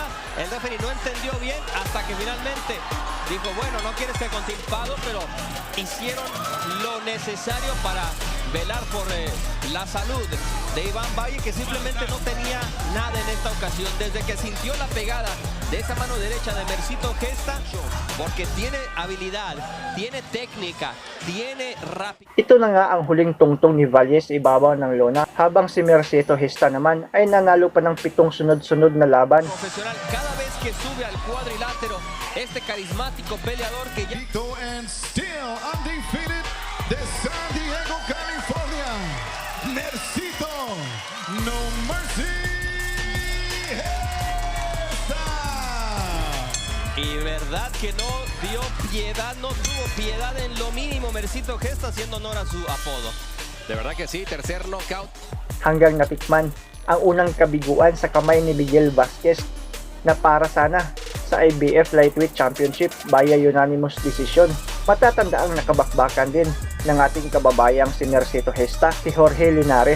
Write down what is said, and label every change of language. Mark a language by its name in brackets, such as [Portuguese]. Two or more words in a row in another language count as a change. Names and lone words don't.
[Spanish] El referee no entendió bien hasta que finalmente dijo, bueno, no quieres que continúe, pero hicieron lo necesario para velar por la salud de Iván Valle, que simplemente no tenía nada en esta ocasión. Desde que sintió la pegada de esa mano derecha de Mercito Gesta, porque tiene habilidad, tiene técnica, tiene rapidez. [Filipino] Ito na nga ang huling tungtong ni Valle sa ibabaw ng lona, habang si Mercito Gesta naman ay nanalo pa ng 7 sunod-sunod na laban. [Spanish] Profesional, cada vez que sube al cuadrilátero, este carismático peleador que ya... [English] Invicto and still undefeated [Spanish] de San Diego, California, [English] Mercito No Mercy Gesta. [Spanish] Y verdad que no dio piedad, no tuvo piedad en lo mínimo Mercito Gesta, haciendo honor a su apodo. De verdad que sí, tercer knockout. [Filipino] Hanggang natikman ang unang kabiguan sa kamay ni Miguel Vasquez na para sana sa IBF Lightweight Championship [English] via unanimous decision. [Filipino] Matatanda ang nakabakbakan din ng ating kababayang si Mercito Gesta, si Jorge Linares.